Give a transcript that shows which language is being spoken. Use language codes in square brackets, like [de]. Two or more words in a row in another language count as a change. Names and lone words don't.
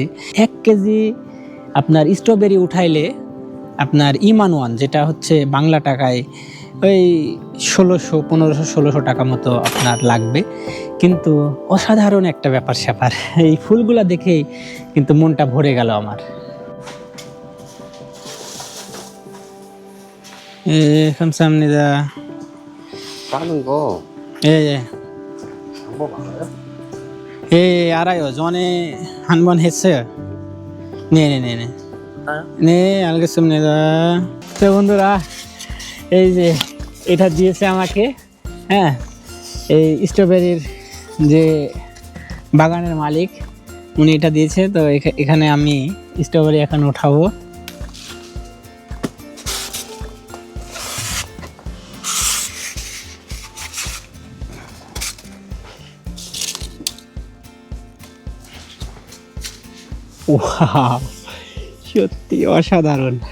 [bn] 1 কেজি আপনার স্ট্রবেরি উঠাইলে আপনার ইমান-ওয়ান, যেটা হচ্ছে বাংলা টাকায় ওই 1500-1600 টাকা মতো আপনার লাগবে। কিন্তু অসাধারণ একটা ব্যাপার স্যাপার, এই ফুলগুলা দেখেই কিন্তু মনটা ভরে গেল আমার। এখন সামনে দা [ko] 까는 거 예. 방법 알아요? 예, 알아요. 전에 한 번 했어요. 네네네네. 네, 알겠습니다. [bn] তো বন্ধুরা, এই যে এটা দিয়েছে আমাকে, হ্যাঁ, এই স্ট্রবেরির যে বাগানের মালিক, উনি এটা দিয়েছে। তো এখানে আমি স্ট্রবেরি এখন উঠাবো। ওয়াও, সত্যি অসাধারণ।